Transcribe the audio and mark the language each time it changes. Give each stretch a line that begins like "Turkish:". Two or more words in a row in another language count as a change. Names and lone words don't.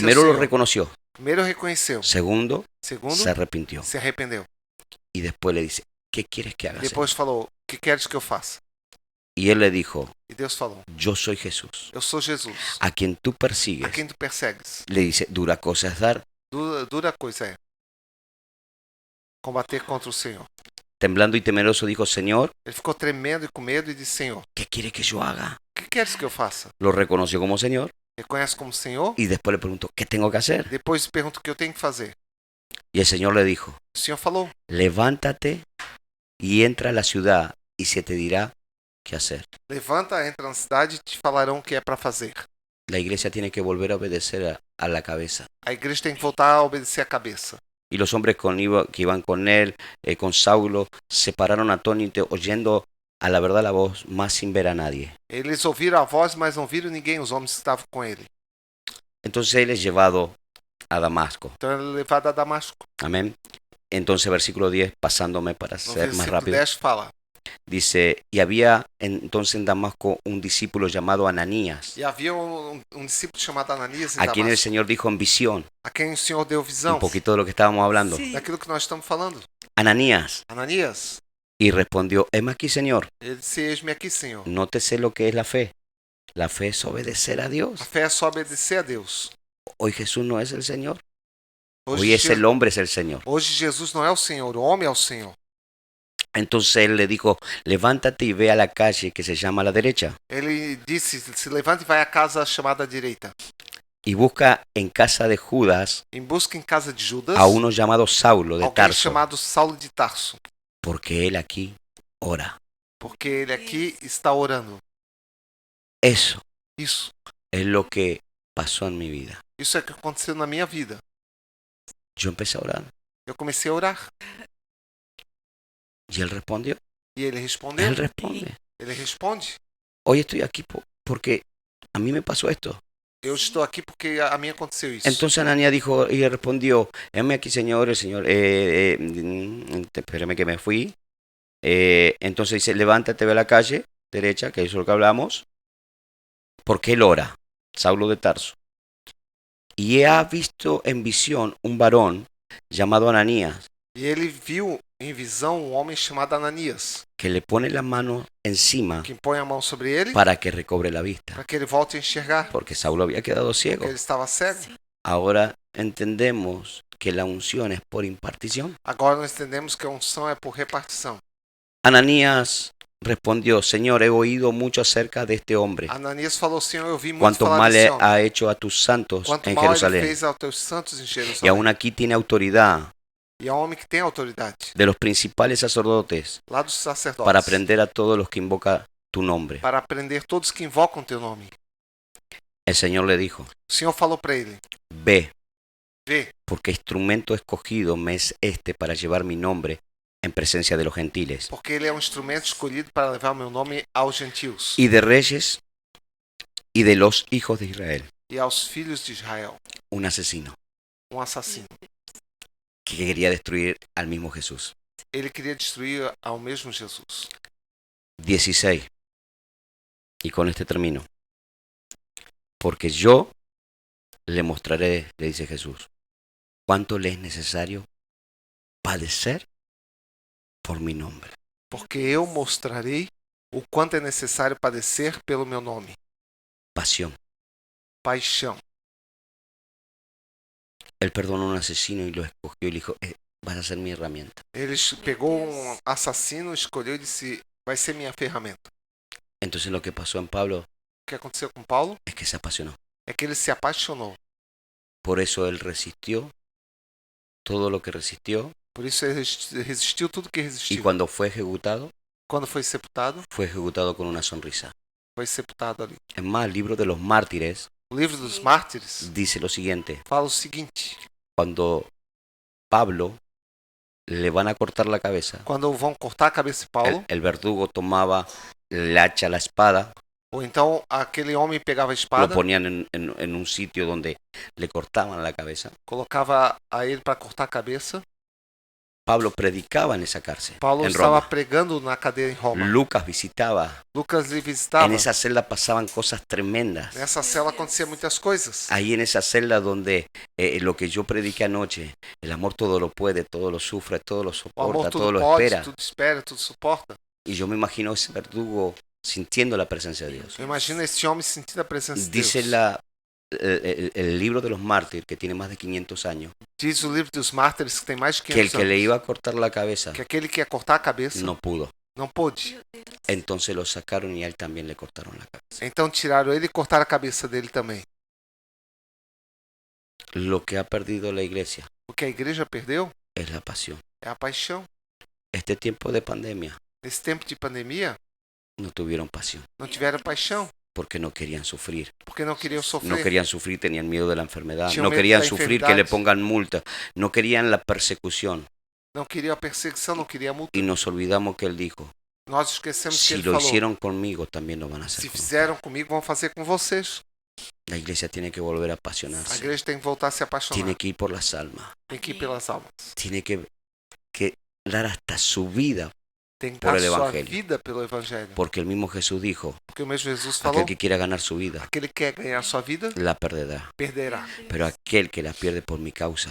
Spanish: Primero
Portuguese: o
Spanish: lo
Portuguese: Senhor.
Spanish: reconoció,
Portuguese: Primeiro reconheceu,
Spanish: segundo
Portuguese: segundo
Spanish: se arrepintió
Portuguese: se arrependeu.
Spanish: y después le dice, ¿qué quieres que haga,
Portuguese: Depois
Spanish: Señor?
Portuguese: falou: O que queres que eu faça?
Spanish: Y él le dijo,
Portuguese: E Deus falou:
Spanish: yo soy Jesús,
Portuguese: Eu sou Jesus,
Spanish: a quien tú
Portuguese: a
Spanish: persigues.
Portuguese: quem tu persegues.
Spanish: Le dice, dura cosa es dar.
Portuguese: Dura coisa é combater contra o Senhor.
Spanish: Temblando y temeroso dijo, Señor,
Portuguese: Ele ficou tremendo e com medo e disse: Senhor,
Spanish: ¿qué quiere que yo haga?
Portuguese: o que queres que eu faça?
Spanish: Lo reconoció como Señor
Portuguese: Reconhece como Senhor.
Spanish: y después le preguntó, ¿qué tengo que hacer?
Portuguese: Depois pergunta o que eu tenho que fazer.
Spanish: Y el Señor le dijo,
Portuguese: O Senhor falou:
Spanish: levántate y entra a la ciudad y se te dirá qué hacer.
Portuguese: Levanta, entra na cidade e te falarão o que é para fazer.
Spanish: La iglesia tiene que volver a obedecer a la cabeza.
Portuguese: A igreja tem que voltar a obedecer a cabeça.
Spanish: Y los hombres que iban con él, con Saulo, se pararon atónitos oyendo a la verdad la voz, más sin ver a nadie.
Portuguese: Eles ouviram a voz, mas não viram ninguém, os homens que estavam com ele.
Spanish: Entonces él es llevado a Damasco.
Portuguese: Então ele é levado a Damasco.
Spanish: Amén. Entonces versículo 10, pasándome para
Portuguese: No
Spanish: ser más
Portuguese: versículo
Spanish: rápido,
Portuguese: 10 fala:
Spanish: dice, y había entonces en Damasco un discípulo llamado Ananías,
Portuguese: E havia um discípulo chamado Ananias em
Spanish: a quien el
Portuguese: Damasco,
Spanish: Señor dijo en visión,
Portuguese: a quem o Senhor deu
Spanish: un
Portuguese: visão
Spanish: poquito de lo que estábamos hablando, Sí.
Portuguese: daquilo que nós estamos falando.
Spanish: Ananías,
Portuguese: Ananias,
Spanish: y respondió, heme aquí, Señor,
Portuguese: ele disse: Eis-me aqui, Senhor.
Spanish: nótese lo que es la fe. La fe es obedecer a
Portuguese: A
Spanish: Dios.
Portuguese: fé é só obedecer a Deus.
Spanish: Hoy Jesús no es el Señor.
Portuguese: Hoje,
Spanish: Hoy es Je- el hombre, es el Señor.
Portuguese: hoje Jesus não é o Senhor, o homem é o Senhor.
Spanish: Entonces él le dijo, levántate y ve a la calle que se llama a la derecha
Portuguese: Ele disse: Se levanta e vai à casa chamada à direita.
Spanish: y busca en casa de Judas
Portuguese: Em busca em casa de Judas
Spanish: a uno llamado Saulo de
Portuguese: alguém
Spanish: Tarso,
Portuguese: chamado Saulo de Tarso,
Spanish: porque él aquí ora.
Portuguese: porque ele aqui está orando.
Spanish: Eso
Portuguese: Isso.
Spanish: es lo que pasó en mi vida.
Portuguese: Isso é o que aconteceu na minha vida.
Spanish: Yo empecé a orar
Portuguese: Eu comecei a orar.
Spanish: y él respondió.
Portuguese: E ele respondeu.
Spanish: Él responde.
Portuguese: Ele responde:
Spanish: Hoy estoy aquí porque a mí me pasó esto.
Portuguese: Eu estou aqui porque a mim aconteceu isso.
Spanish: Entonces Ananías dijo y él respondió, heme aquí, Señor, el Señor, espérame que me fui. Entonces dice, levántate, ve a la calle derecha, que eso es lo que hablamos, porque él ora, Saulo de Tarso. Y ha visto en visión un varón llamado Ananías,
Portuguese: E ele viu em visão um homem chamado Ananias,
Spanish: que le pone la mano encima
Portuguese: que põe a mão sobre ele
Spanish: para que recobre la vista,
Portuguese: para que ele volte a enxergar,
Spanish: porque Saulo había quedado ciego.
Portuguese: porque ele estava cego.
Spanish: Ahora entendemos que la unción es por impartición.
Portuguese: Agora nós entendemos que a unção é por repartição.
Spanish: Ananías respondió, Señor, he oído mucho acerca de este hombre,
Portuguese: Ananias falou: Senhor, eu vi muito
Spanish: cuántos
Portuguese: falar
Spanish: males
Portuguese: desse homem.
Spanish: ha hecho a tus santos
Portuguese: Quanto
Spanish: en
Portuguese: mal ele
Spanish: Jerusalén,
Portuguese: fez aos teus santos em
Spanish: y
Portuguese: Jerusalém.
Spanish: aún aquí tiene autoridad
Portuguese: E é um homem que tem autoridade
Spanish: de los principales sacerdotes
Portuguese: lá dos sacerdotes
Spanish: para prender a todos los que invocan tu nombre.
Portuguese: para prender todos que invocam teu nome.
Spanish: El Señor le dijo,
Portuguese: O Senhor falou para ele:
Spanish: ve,
Portuguese: Vê,
Spanish: porque instrumento escogido me es este para llevar mi nombre en presencia de los gentiles
Portuguese: porque ele é um instrumento escolhido para levar o meu nome aos gentios
Spanish: y de reyes y de los hijos de Israel.
Portuguese: e aos filhos de Israel.
Spanish: Un asesino
Portuguese: Um assassino.
Spanish: que quería destruir al mismo Jesús.
Portuguese: Ele queria destruir ao mesmo Jesus.
Spanish: 16. Y con este termino. Porque yo le mostraré, le dice Jesús, cuánto le es necesario padecer por mi nombre.
Portuguese: Porque eu mostrarei o quanto é necessário padecer pelo meu nome.
Spanish: Pasión.
Portuguese: paixão.
Spanish: Él perdonó a un asesino y lo escogió y le dijo, vas a ser mi herramienta.
Portuguese: Ele pegou um assassino, escolheu e disse, vai ser minha ferramenta.
Spanish: Entonces lo que pasó en Pablo
Portuguese: O que aconteceu com Paulo
Spanish: es que se apasionó.
Portuguese: é que ele se apaixonou.
Spanish: Por eso él resistió todo lo que resistió
Portuguese: Por isso ele resistiu tudo que
Spanish: y
Portuguese: resistiu.
Spanish: cuando fue ejecutado
Portuguese: Foi sepultado
Spanish: con una sonrisa.
Portuguese: foi sepultado ali.
Spanish: Es más, el libro de los mártires
Portuguese: O livro dos mártires
Spanish: dice lo siguiente.
Portuguese: fala o seguinte:
Spanish: Cuando Pablo le van a cortar la cabeza,
Portuguese: quando vão cortar a cabeça de Paulo,
Spanish: el verdugo tomaba el hacha, la espada,
Portuguese: ou então aquele homem pegava a
Spanish: lo
Portuguese: espada,
Spanish: ponían en un sitio donde le cortaban la cabeza.
Portuguese: colocava a ele para cortar a cabeça.
Spanish: Pablo predicaba en esa cárcel,
Portuguese: Paulo
Spanish: en
Portuguese: estava
Spanish: Roma.
Portuguese: pregando na cadeia em Roma.
Spanish: Lucas visitaba.
Portuguese: Lucas lhe visitava.
Spanish: En esa celda pasaban cosas tremendas.
Portuguese: Nessa cela acontecia muitas coisas.
Spanish: Ahí en esa celda donde lo que yo prediqué anoche, el amor todo lo puede, todo lo sufre, todo lo
Portuguese: O amor
Spanish: soporta, todo
Portuguese: tudo
Spanish: lo
Portuguese: pode,
Spanish: espera.
Portuguese: tudo espera, tudo suporta.
Spanish: Y yo me imagino ese verdugo sintiendo la presencia de Dios.
Portuguese: Eu imagino esse homem sentindo a presença de
Spanish: Dice
Portuguese: Deus.
Spanish: el libro de los mártires, que tiene más de 500 años,
Portuguese: Diz o livro dos mártires, que tem mais de
Spanish: que el
Portuguese: 500
Spanish: que le
Portuguese: anos,
Spanish: iba a cortar la cabeza
Portuguese: que aquele que ia cortar a cabeça
Spanish: no pudo.
Portuguese: não pôde. Meu Deus.
Spanish: Entonces lo sacaron y a él también le cortaron la cabeza.
Portuguese: Então tiraram ele e cortaram a cabeça dele também.
Spanish: Lo que ha perdido la iglesia
Portuguese: O que a igreja perdeu
Spanish: es la pasión.
Portuguese: é a paixão.
Spanish: Este tiempo de pandemia
Portuguese: Nesse tempo de pandemia,
Spanish: no tuvieron pasión
Portuguese: não tiveram paixão,
Spanish: porque no querían sufrir.
Portuguese: porque não queriam sofrer.
Spanish: No querían sufrir, tenían miedo de la enfermedad.
Portuguese: Tinham
Spanish: No
Portuguese: medo
Spanish: querían
Portuguese: da
Spanish: sufrir que le
Portuguese: enfermedade.
Spanish: pongan multa. No querían la persecución.
Portuguese: Não queriam a perseguição, não queriam a multa.
Spanish: Y nos olvidamos que él dijo,
Portuguese: Nós esquecemos que
Spanish: si
Portuguese: ele
Spanish: lo
Portuguese: falou.
Spanish: hicieron conmigo, también lo van a hacer
Portuguese: Se
Spanish: con ustedes.
Portuguese: fizeram comigo, vão fazer com vocês.
Spanish: La iglesia tiene que volver a
Portuguese: A
Spanish: apasionarse.
Portuguese: igreja tem que voltar a se apaixonar.
Spanish: Tiene que ir por las almas.
Portuguese: Tem que ir pelas almas.
Spanish: Tiene que dar hasta su vida.
Portuguese: Tem que
Spanish: Por
Portuguese: dar
Spanish: el
Portuguese: sua
Spanish: evangelio.
Portuguese: vida pelo evangelho.
Spanish: Porque el mismo Jesús dijo,
Portuguese: Porque o mesmo Jesus falou,
Spanish: aquel que quiera ganar su vida,
Portuguese: aquele que quer ganhar sua vida,
Spanish: la perderá.
Portuguese: perderá.
Spanish: Pero aquel que la pierde por mi causa,